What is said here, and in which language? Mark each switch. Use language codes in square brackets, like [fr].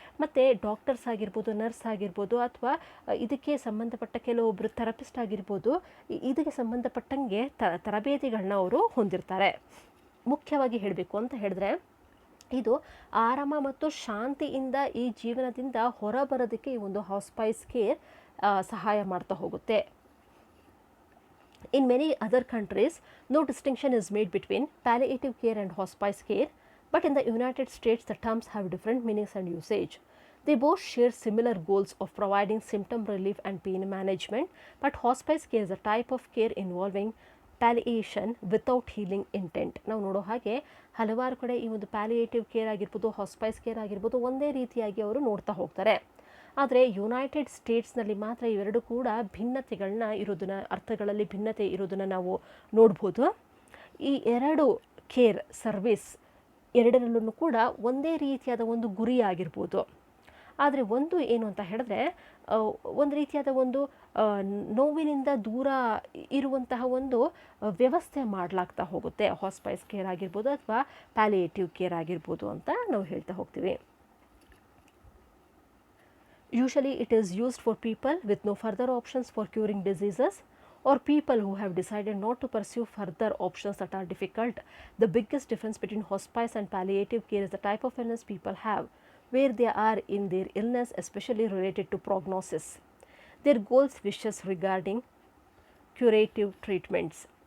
[kn] ಮತ್ತು ಡಾಕ್ಟರ್ಸ್ ಆಗಿರ್ಬೋದು, ನರ್ಸ್ ಆಗಿರ್ಬೋದು, ಅಥವಾ ಇದಕ್ಕೆ ಸಂಬಂಧಪಟ್ಟ ಕೆಲವೊಬ್ಬರು ಥೆರಪಿಸ್ಟ್ ಆಗಿರ್ಬೋದು, ಇದಕ್ಕೆ ಸಂಬಂಧಪಟ್ಟಂಗೆ ತರಬೇತಿಗಳನ್ನ ಅವರು ಹೊಂದಿರ್ತಾರೆ. ಮುಖ್ಯವಾಗಿ ಹೇಳಬೇಕು ಅಂತ ಹೇಳಿದ್ರೆ, ಇದು ಆರಾಮ ಮತ್ತು ಶಾಂತಿಯಿಂದ ಈ ಜೀವನದಿಂದ ಹೊರಬರೋದಕ್ಕೆ ಈ ಒಂದು ಹಾಸ್ಪೈಸ್ ಕೇರ್ ಸಹಾಯ ಮಾಡ್ತಾ ಹೋಗುತ್ತೆ. [en] In many other countries, no distinction is made between palliative care and hospice care, but in the United States, the terms have different meanings and usage. They both share similar goals of providing symptom relief and pain management, but hospice care is a type of care involving palliation without healing intent. [kn] ನಾವು ನೋಡೋ ಹಾಗೆ ಹಲವಾರು ಕಡೆ ಈ ಒಂದು palliative care ಆಗಿರ್ಬೋದು, hospice care ಆಗಿರ್ಬೋದು, ಒಂದೇ ರೀತಿಯಾಗಿ ಅವರು ನೋಡ್ತಾ ಹೋಗ್ತಾರೆ. ಆದರೆ ಯುನೈಟೆಡ್ ಸ್ಟೇಟ್ಸ್ನಲ್ಲಿ ಮಾತ್ರ ಇವೆರಡು ಕೂಡ ಭಿನ್ನತೆಗಳನ್ನ ಇರೋದನ್ನ, ಅರ್ಥಗಳಲ್ಲಿ ಭಿನ್ನತೆ ಇರೋದನ್ನು ನಾವು ನೋಡ್ಬೋದು. ಈ ಎರಡು ಕೇರ್ ಸರ್ವಿಸ್ ಎರಡರಲ್ಲೂ ಕೂಡ ಒಂದೇ ರೀತಿಯಾದ ಒಂದು ಗುರಿ ಆಗಿರ್ಬೋದು. ಆದರೆ ಒಂದು ಏನು ಅಂತ ಹೇಳಿದ್ರೆ, ಒಂದು ರೀತಿಯಾದ ಒಂದು ನೋವಿನಿಂದ ದೂರ ಇರುವಂತಹ ಒಂದು ವ್ಯವಸ್ಥೆ ಮಾಡಲಾಗ್ತಾ ಹೋಗುತ್ತೆ. ಹಾಸ್ಪೈಸ್ ಕೇರ್ ಆಗಿರ್ಬೋದು ಅಥವಾ ಪ್ಯಾಲಿಯೇಟಿವ್ ಕೇರ್ ಆಗಿರ್ಬೋದು ಅಂತ ನಾವು ಹೇಳ್ತಾ ಹೋಗ್ತೀವಿ. [en] Usually it is used for people with no further options for curing diseases, or people who have decided not to pursue further options that are difficult. The biggest difference between hospice and palliative care is the type of illness people have, where they are in their illness, especially related to prognosis. Their goals, wishes regarding curative treatments.